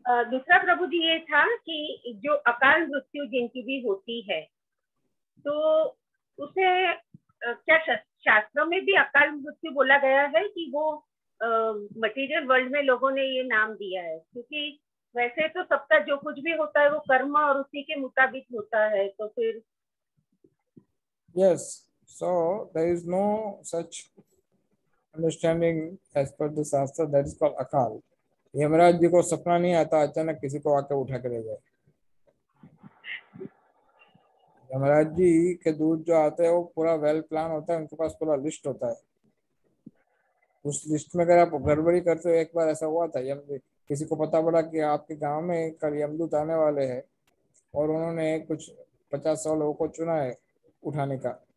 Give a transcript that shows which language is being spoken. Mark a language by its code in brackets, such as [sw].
[hi] दूसरा प्रभु जी ये था कि जो अकाल मृत्यु जिनकी भी होती है, तो उसे क्या शास्त्रों में भी अकाल मृत्यु बोला गया है कि वो मटेरियल वर्ल्ड में लोगों ने ये नाम दिया है? क्योंकि वैसे तो सबका जो कुछ भी होता है वो कर्म और उसी के मुताबिक होता है, तो फिर [en] Yes, so there is no such understanding as per the shastra, that is called akal. [hi] यमराज जी को सपना नहीं आता अचानक किसी को आके उठा के ले जाए। यमराज जी के दूत जो आते हैं वो पूरा वेल प्लान होता है, उनके पास पूरा लिस्ट होता है। उस लिस्ट में अगर आप गड़बड़ी करते हो, एक बार ऐसा हुआ था, किसी को पता पड़ा कि आपके गांव में कल यमदूत आने वाले हैं और उन्होंने कुछ 50-100 लोगों को चुना है उठाने का।